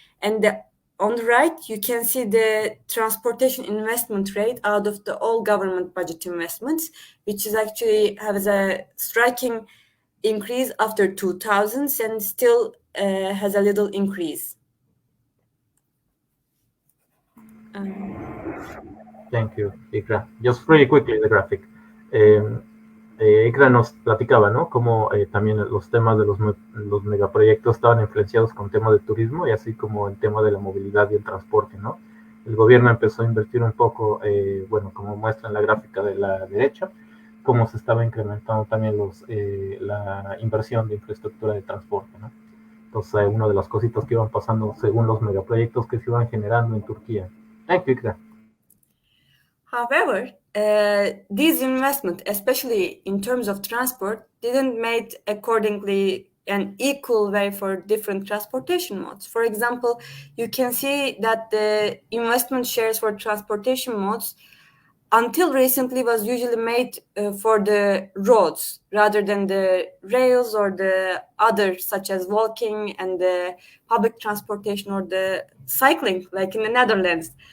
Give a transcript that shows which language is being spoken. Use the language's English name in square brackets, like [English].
[English] And on the right, you can see the transportation investment rate out of the all government budget investments, which is actually has a striking increase after 2000s and still has a little increase. Thank you, Ikra. Just very quickly, the graphic. [Spanish] Ikra nos platicaba, ¿no? Cómo también los temas de los megaproyectos estaban influenciados con temas de turismo y así como el tema de la movilidad y el transporte, ¿no? El gobierno empezó a invertir un poco, bueno, como muestra en la gráfica de la derecha, cómo se estaba incrementando también la inversión de infraestructura de transporte, ¿no? Entonces, una de las cositas que iban pasando según los megaproyectos que se iban generando en Turquía. [English] Thank you, Ikra. However, these investments, especially in terms of transport, didn't made accordingly an equal way for different transportation modes. For example, you can see that the investment shares for transportation modes until recently was usually made for the roads rather than the rails or the others, such as walking and the public transportation or the cycling, like in the Netherlands.